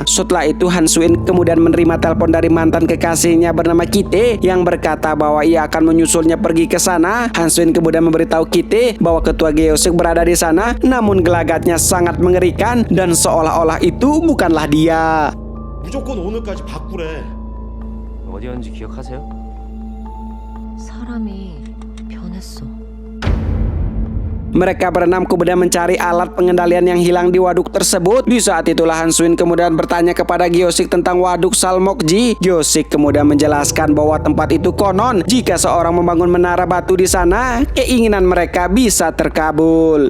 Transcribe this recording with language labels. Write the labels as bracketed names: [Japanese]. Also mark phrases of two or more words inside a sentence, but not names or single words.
[Indonesian] Setelah itu Han Suin kemudian menerima telepon dari mantan kekasihnya bernama Kite yang berkata bahwa ia akan menyusulnya pergi ke sana. Han Suin kemudian memberitahu Kite bahwa ketua Gyeosik berada di sana, namun gelagatnya sangat mengerikan dan seolah-olah itu bukanlah dia. [Korean] 무조건 오늘까지 바꾸래. 어디였는지 기억하세요? 사람이 변했어. [Indonesian] Mereka berenam kemudian mencari alat pengendalian yang hilang di waduk tersebut. Di saat itulah Han Suin kemudian bertanya kepada Gyosik tentang waduk Salmokji. Gyosik kemudian menjelaskan bahwa tempat itu konon jika seorang membangun menara batu di sana, keinginan mereka bisa terkabul.